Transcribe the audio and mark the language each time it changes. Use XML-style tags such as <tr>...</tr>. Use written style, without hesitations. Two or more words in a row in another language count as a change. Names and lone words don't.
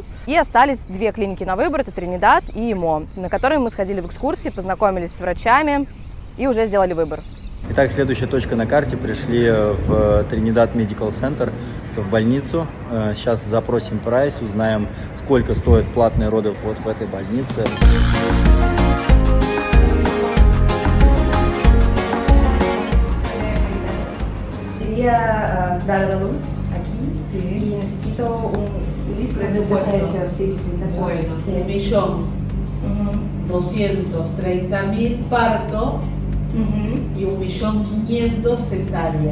<ru>И остались 2 клиники на выбор, это Тринидад и ИМО, на которые мы сходили в экскурсии, познакомились с врачами и уже сделали выбор. Итак, следующая точка на карте. Пришли в Тринидад Medical Center, это в больницу. Сейчас запросим прайс, узнаем, сколько стоят платные роды вот в этой больнице.</ru> <es>Quería dar a luz aquí y necesito un listo de precio. Sí, Bueno, 1.230.000 parto y 1.500.000 cesárea.</es>